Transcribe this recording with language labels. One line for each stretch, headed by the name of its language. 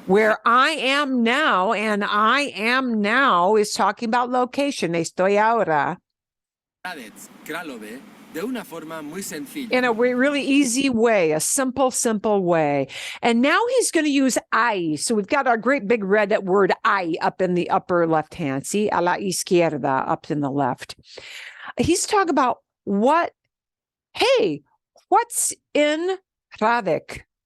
English: where I am now, and I am now is talking about location.
Spanish: Estoy ahora. Hradec Králové, de una forma muy sencilla.
English: In a really easy way, a simple way. And now he's going to use I. So we've got our great big red word I up in the upper left hand. See,
Spanish: a la izquierda,
English: up in the left. He's talking about what's in Hradec?